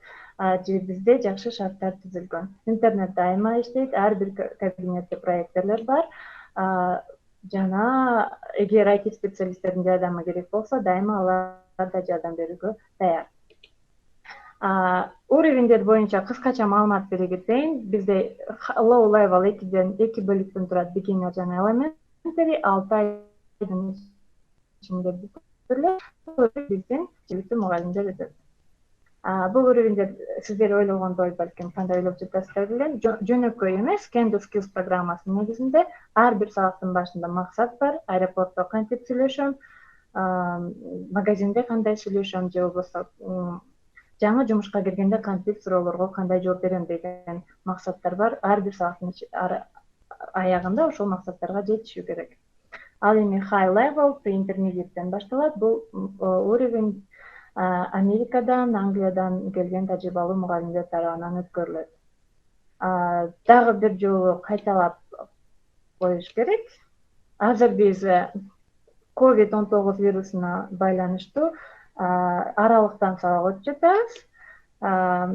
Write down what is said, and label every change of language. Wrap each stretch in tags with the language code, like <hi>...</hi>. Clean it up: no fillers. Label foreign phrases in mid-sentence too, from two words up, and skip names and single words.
<ky>Же бизде жакшы шарттар түзүлгөн. Интернет дайыма иштейт, ар бир кабинетте проекторлор бар. Жана эгер IT специалисттердин жардамы керек болсо, дайыма алар да жардам берүүгө даяр. Уровендер боюнча кыскача маалымат бере кетейин. Бизде</ky> <en>low level</en> <ky>2 бөлүктөн турат, beginner жана elementary, 6 айдын ичинде бүтүрүлөт. Биздин жергиликтүү мугалимдер өтөт. Бул уровендер сиздер ойлогондой балким кандай ойлоп жатасыздар билем, жөнөкөй эмес, Can-Do Skills программасынын негизинде ар бир сабактын башында максат бар. Аэропортто кантип сүйлөшөм, магазинде кандай сүйлөшөм же болбосо жаңы жумушка киргенде кантип суроолорго кандай жооп берем деген максаттар бар. Ар бир сабактын аягында ошол максаттарга жетишүү керек. Ал эми</ky> <en>high level,</en> <ky>pre-intermediate'тен башталат. Бул уровень Америкадан, Англиядан келген тажрыйбалуу мугалимдер тарабынан өткөрүлөт. Дагы бир жолу кайталап коюш керек. Азыр биз COVID-19 вирусуна байланыштуу аралыктан сабак өтүп жатабыз.</ky>